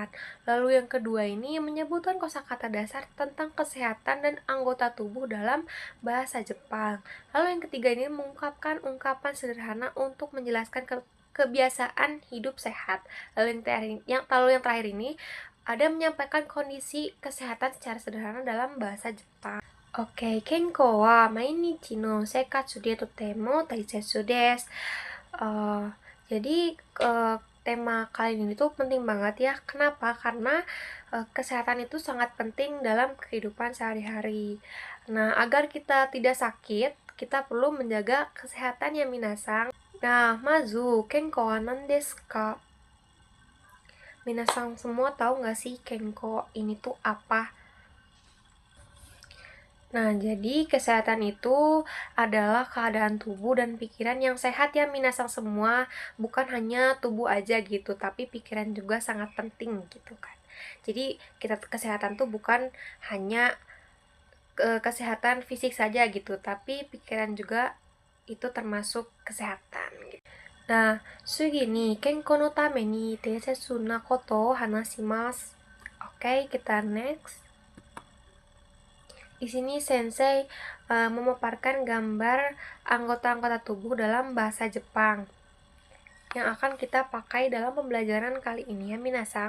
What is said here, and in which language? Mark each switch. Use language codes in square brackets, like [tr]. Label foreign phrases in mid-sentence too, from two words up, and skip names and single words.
[id] Lalu yang kedua ini menyebutkan kosakata dasar tentang kesehatan dan anggota tubuh dalam bahasa Jepang. Lalu yang ketiga ini mengungkapkan ungkapan sederhana untuk menjelaskan kebiasaan hidup sehat. Lalu yang terakhir ini ada menyampaikan kondisi kesehatan secara sederhana dalam bahasa Jepang. Oke, [ja] 健康は毎日の生活でとても大切です. [id] Jadi tema kali ini tuh penting banget ya. Kenapa? Karena kesehatan itu sangat penting dalam kehidupan sehari-hari. Nah, agar kita tidak sakit, kita perlu menjaga kesehatan ya minasang. Nah, [ja] まず健康は何ですか? [id] Minasang semua tahu nggak sih kenko ini tuh apa? Nah, jadi kesehatan itu adalah keadaan tubuh dan pikiran yang sehat ya minasang semua. Bukan hanya tubuh aja gitu, tapi pikiran juga sangat penting gitu kan. Jadi kesehatan tuh bukan hanya kesehatan fisik saja gitu, tapi pikiran juga itu termasuk kesehatan gitu. Nah, [ja] 次に健康のために大切なことを話します. [id] Oke, kita next. Di sini Sensei memaparkan gambar anggota-anggota tubuh dalam bahasa Jepang yang akan kita pakai dalam pembelajaran kali ini ya minasang.